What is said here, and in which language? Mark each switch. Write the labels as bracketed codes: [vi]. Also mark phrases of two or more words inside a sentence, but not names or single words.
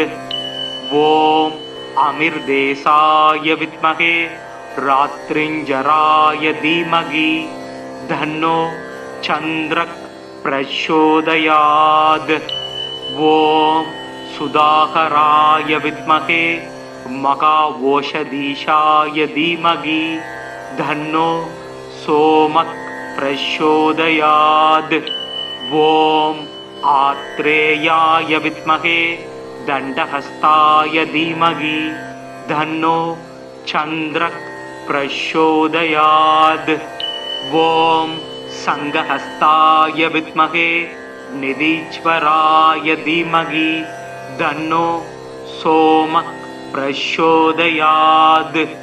[sa] ॐ अमृतेशाय विद्महे रात्रिञ्चराय धीमहि तन्नो चन्द्रः प्रचोदयात्. ॐ सुधाकराय विद्महे महौषधीशाय धीमहि तन्नो सोमः प्रचोदयात्. ॐ आत्रेयाय विद्महे दण्डहस्ताय धीमहि धन्नो चन्द्रः प्रचोदयात्। ॐ संघहस्ताय विद्महे निधीश्वराय धीमहि धन्नो सोमः प्रचोदयात्।